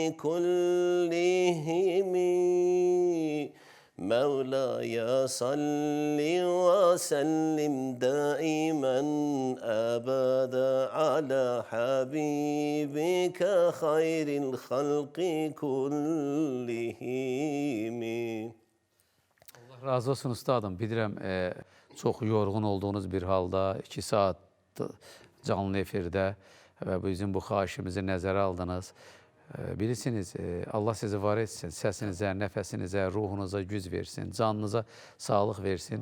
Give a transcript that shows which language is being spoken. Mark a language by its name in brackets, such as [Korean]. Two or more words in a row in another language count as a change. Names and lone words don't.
[Arabic] كلهم مولاي صل وسلم دائما أبدا على حبيبك خير الخلق كلهم. [Azerbaijani] Allah razı olsun ustadım. Bilirəm, Çox yorğun olduğunuz bir halda 2 saat canlı efirdə və bizim bu xahişimizi nəzərə aldınız. Bilirsiniz, Allah sizi var etsin, səsinizə, nəfəsinizə, ruhunuza güc versin, canınıza sağlıq versin.